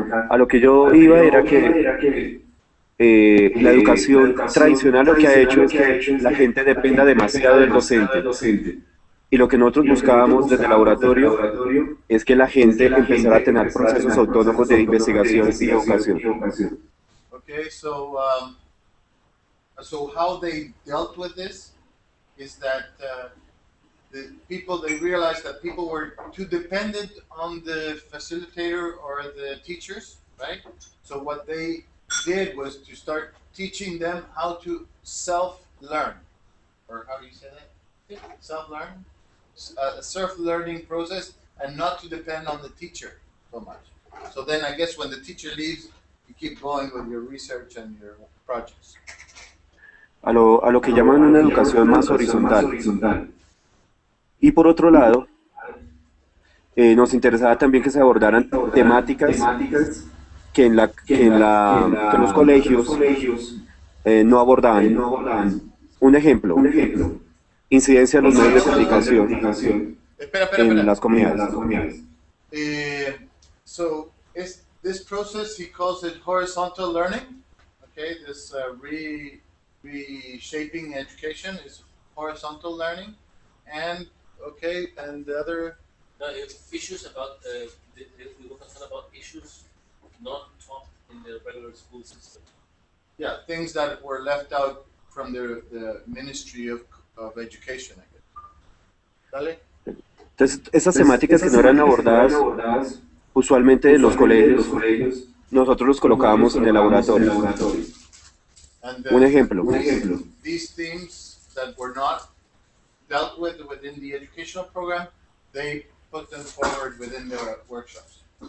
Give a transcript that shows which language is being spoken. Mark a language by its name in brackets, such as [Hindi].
[Spanish] A lo que yo iba era que la educación tradicional lo que ha hecho es que la gente dependa demasiado del docente. Y lo que nosotros buscábamos desde el laboratorio es que la gente empezara a tener procesos autónomos de investigación y educación. [English] Okay, so how they dealt with this is that they realized that people were too dependent on the facilitator or the teachers, right? So what they did was to start teaching them how to self-learn, or how do you say that? Self-learn, a self-learning process, and not to depend on the teacher so much. So then I guess when the teacher leaves, you keep going with your research and your projects. [Spanish] A lo que llaman una educación más horizontal. Y por otro lado, nos interesaba también que se abordaran temáticas que en los colegios no abordaban. Un ejemplo, incidencia de los medios de comunicación en las comunidades. [English] So this process, he calls it horizontal learning. Okay, this reshaping education is horizontal learning, and the other. No, issues about we were concerned about issues not taught in the regular school system. Yeah, things that were left out from the Ministry of Education, I guess. [Spanish] Dale. Entonces, esas temáticas que no eran abordadas usualmente en los colegios, nosotros los colocábamos en el laboratorio. [English] And, [Spanish] Un ejemplo. [English] These themes that were not dealt with within the educational program, they put them forward within their workshops.